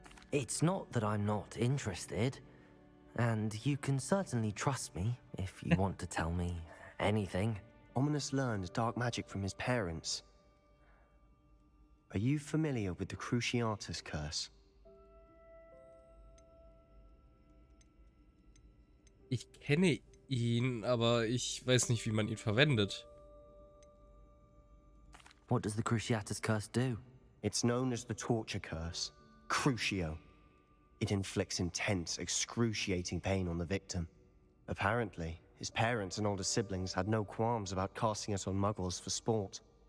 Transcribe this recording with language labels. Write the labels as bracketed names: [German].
[English] It's not that I'm not interested. And you can certainly trust me if you want to tell me anything. Ominous learned dark magic from his parents. Are you familiar with the Cruciatus curse? [German] Ich kenne ihn, aber ich weiß nicht, wie man ihn verwendet. [English] What does the Cruciatus curse do? It's known as the torture curse. Crucio. It inflicts intense, excruciating pain on the victim. Apparently, his parents and older siblings had no qualms about casting it on muggles for sport.